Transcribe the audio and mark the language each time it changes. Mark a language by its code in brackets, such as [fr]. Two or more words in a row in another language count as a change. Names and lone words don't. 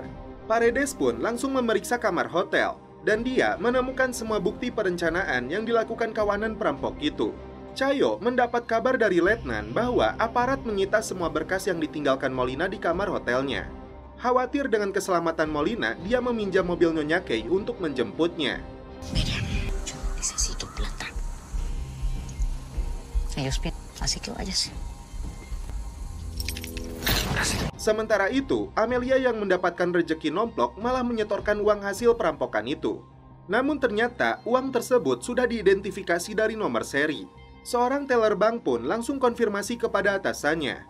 [id] Paredes pun langsung memeriksa kamar hotel dan dia menemukan semua bukti perencanaan yang dilakukan kawanan perampok itu. Chayo mendapat kabar dari letnan bahwa aparat menyita semua berkas yang ditinggalkan Molina di kamar hotelnya. Khawatir dengan keselamatan Molina, dia meminjam mobil Nyonya Kay untuk menjemputnya. [es] Mira, yo necesito plata. Ellos piden, así que vayas. [id] Sementara itu, Amelia yang mendapatkan rejeki nomplok malah menyetorkan uang hasil perampokan itu. Namun ternyata uang tersebut sudah diidentifikasi dari nomor seri. Seorang teller bank pun langsung konfirmasi kepada atasannya.